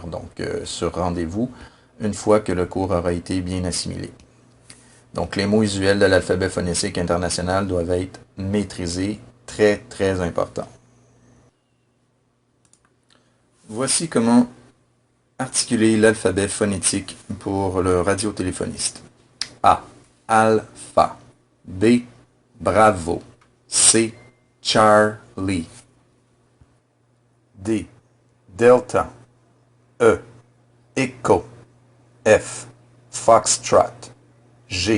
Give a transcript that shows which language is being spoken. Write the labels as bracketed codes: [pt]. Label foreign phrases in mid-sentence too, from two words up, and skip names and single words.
[fr] Donc, sur rendez-vous, une fois que le cours aura été bien assimilé. Donc, les mots usuels de l'alphabet phonétique international doivent être maîtrisés, très, très important. Voici comment articuler l'alphabet phonétique pour le radiotéléphoniste. A. Alpha. B. Bravo. C. Charlie. D. Delta. E. Echo. F. Foxtrot. G.